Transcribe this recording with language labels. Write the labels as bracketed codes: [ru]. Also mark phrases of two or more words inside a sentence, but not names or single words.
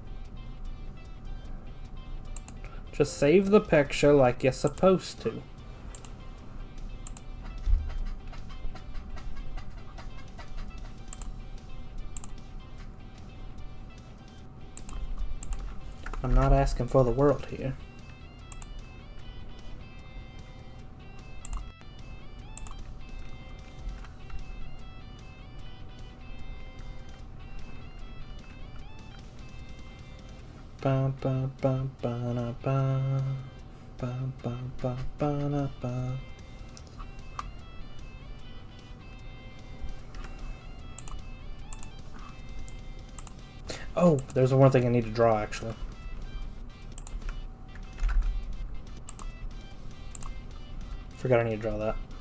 [en] Just save the picture like you're supposed to. I'm not asking for the world here. Ba ba ba ba na ba ba ba ba ba na ba. Oh, there's one thing I need to draw actually. Forgot I need to draw that.